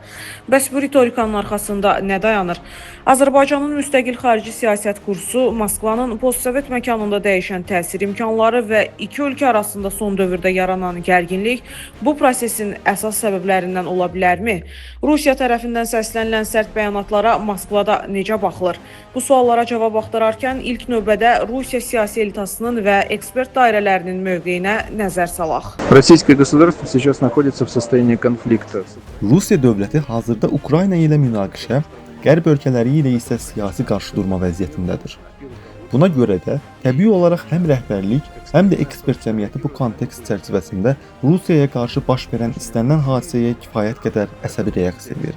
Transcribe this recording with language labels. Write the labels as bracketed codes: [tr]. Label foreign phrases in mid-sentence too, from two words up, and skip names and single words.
[az] Bəs bu ritorikanın arxasında nə dayanır? Azərbaycanın müstəqil xarici siyasət kursu, Moskvanın postsovet məkanında dəyişən təsir imkanları və iki ölkə arasında son dövrdə yaranan gərginlik bu prosesin əsas səbəblərindən ola bilərmi? Rusiya tərəfindən səslənilən sərt bəyanatlara Moskvada necə baxılır? Bu suallara cavab axtararkən ilk növbədə Rusiya siyasi elitasının və ekspert dairələrinin mövqeyinə nəzər salaq. [ru] Российское государство сейчас находится в состоянии конфликта. [az] Rusiya dövləti hazırda Ukrayna ilə münaqişə, Qərb ölkələri ilə isə siyasi qarşıdurma vəziyyətindədir. Buna görə də təbii olaraq həm rəhbərlik, həm də ekspert cəmiyyəti bu kontekst çərçivəsində Rusiyaya qarşı baş verən istənilən hadisəyə kifayət qədər əsəbi reaksiya verir.